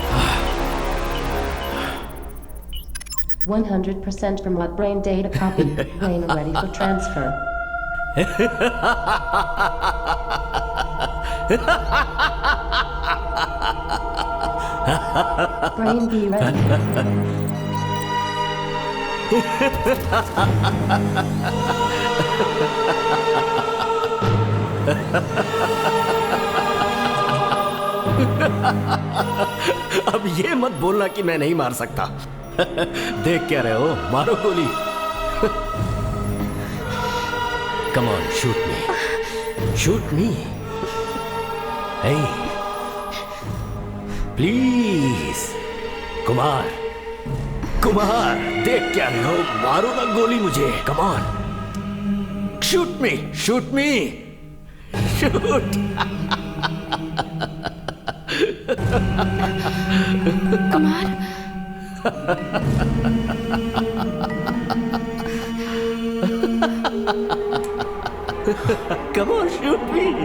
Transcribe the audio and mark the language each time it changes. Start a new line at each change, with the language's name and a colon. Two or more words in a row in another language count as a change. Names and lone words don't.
English: 100% from what brain data copy. Brain ready for transfer. Brain be ready.
Hindi: अब ये मत बोलना कि मैं नहीं मार सकता। देख क्या रहे हो, मारो गोली।
English: Come on, shoot me. Shoot me. Hey. Please.
Hindi: कुमार, कुमार, देख क्या रहे हो, मारो ना गोली मुझे।
English: Come on. Shoot me. Shoot me. Shoot. कुमार, Come on, shoot me.